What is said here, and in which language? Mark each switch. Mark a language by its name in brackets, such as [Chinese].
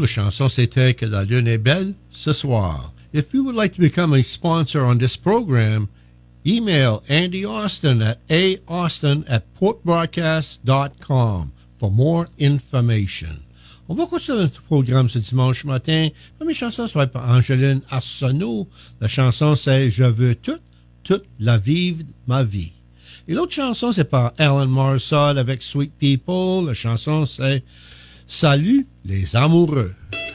[French] La chanson, c'était Que la lune est belle ce soir. [English] If you would like to become a sponsor on this program, email Andy Austin at austin@portbroadcast.com for more information. [French] On va continuer notre programme ce dimanche matin. La première chanson, ça va être par Angeline Arsenault. La chanson, c'est « Je veux toute la vivre ma vie ». Et l'autre chanson, c'est par Alan Morissette avec « Sweet People ». La chanson, c'est « Salut les amoureux ».